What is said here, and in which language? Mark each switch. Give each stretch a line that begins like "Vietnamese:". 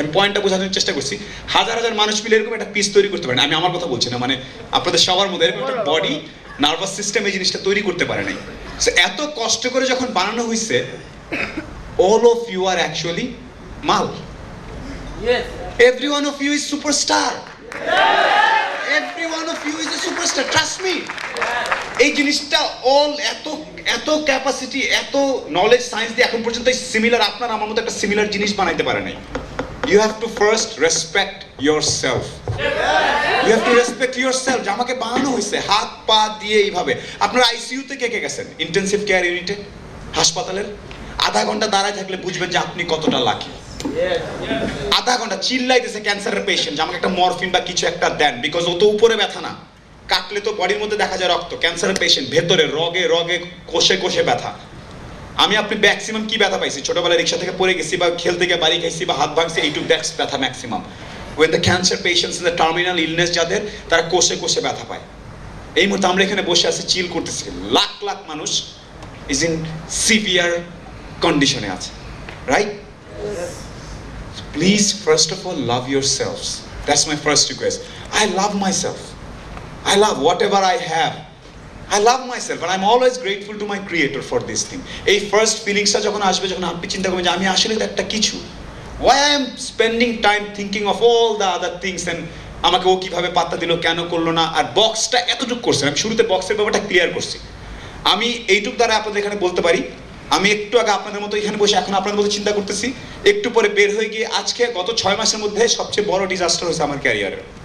Bangla: আমি পয়েন্টটা বোঝানোর চেষ্টা করছি। হাজার মানুষ মিলে এরকম একটা পিস তৈরি করতে পারেন। আমি আমার কথা বলছি না, মানে আপনাদের সবার মধ্যে এরকম একটা বডি, নার্ভাস সিস্টেম এই জিনিসটা তৈরি করতে পারে নাই। এত কষ্ট করে যখন বানানো হয়েছে,
English: all of you are actually mal. Yes. Every one of you is superstar. Every one of you is a superstar. Trust me.
Bangla: এই জিনিসটা এত ক্যাপাসিটি, এত নলেজ, সায়েন্স দিয়ে এখন পর্যন্ত সিমিলার আপনার আমার মতো একটা সিমিলার জিনিস বানাইতে পারে নাই।
English: You have to first respect yourself. You have to respect yourself.
Bangla: যে আমাকে বানানো হয়েছে হাত পা দিয়ে এইভাবে। আপনারা আইসিইউতে কে গেছেন? ইন্টেনসিভ কেয়ার ইউনিটে, হাসপাতালের। আধা ঘন্টা দাঁড়ায় থাকলে বুঝবেন যে আপনি কতটা লাকি। আধা ঘন্টা চিল্লাইতেছে ক্যান্সারের পেশেন্ট, যে আমাকে একটা মরফিন বা কিছু একটা দেন, বিকজ ও তো উপরে ব্যথা না, কাটলে তো বডির মধ্যে দেখা যায় রক্ত, ক্যান্সারের পেশেন্ট ভেতরে রগে রগে কোষে কোষে ব্যথা। আমি আপনি ম্যাক্সিমাম কি ব্যথা পাইছি, ছোটবেলায় রিক্সা থেকে পড়ে গেছি বা খেলতে গিয়ে বাড়ি খাইছি বা হাত ভাঙছি, এইটুক দ্যাটস ব্যথা maximum.
English: When the cancer patients in the terminal illness
Bangla: যাদের, তারা কোষে কোষে ব্যথা পায়। এই মুহূর্তে আমরা এখানে বসে আছি, চিল করতেছি, লাখ লাখ মানুষ ইজ ইন সিভিয়ার কন্ডিশনে আছে, right?
English: Please, first of all, love yourselves. That's my first request. I love myself. I love whatever I have. I love myself and I'm always grateful to my creator for this thing.
Bangla: এই first ফিলিংসটা যখন আসবে, যখন আপনি চিন্তা করবেন যে আমি আসলে তো একটা কিছু,
English: why I am spending time thinking of all the other things
Bangla: and আমাকে ও কিভাবে পাত্তা দিল, কেন করলো না, আর বক্সটা এতটুকু করছে। আমি শুরুতে বক্সের ব্যাপারটা ক্লিয়ার করছি। আমি এইটুক দ্বারা আপনাদের এখানে বলতে পারি, আমি একটু আগে আপনাদের মতো এখানে বসে এখন আপনাদের মতো চিন্তা করতেছি, একটু পরে বের হয়ে গিয়ে আজকে গত 6 মাসের মধ্যে সবচেয়ে বড় ডিজাস্টার হয়েছে আমার ক্যারিয়ারে।